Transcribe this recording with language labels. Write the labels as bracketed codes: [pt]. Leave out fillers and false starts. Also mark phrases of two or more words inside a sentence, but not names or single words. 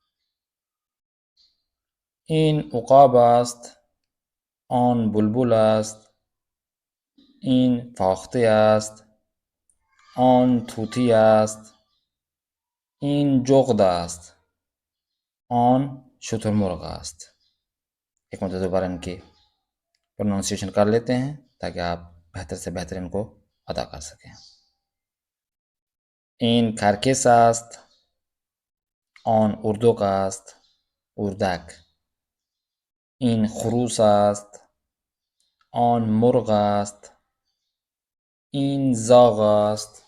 [fa] این عقاب است. آن بلبل است. این فاخته است. آن طوطی است. این جغد است. آن شترمرغ است. [ur] ایک مرتبہ دوبارہ ان کی پروننسیشن کر لیتے ہیں تاکہ آپ بہتر سے بہتر ان کو ادا کر سکیں. [fa] این کرکس است. آن اردک است. اردک. این خروس است. آن مرغ است. این زاغ است.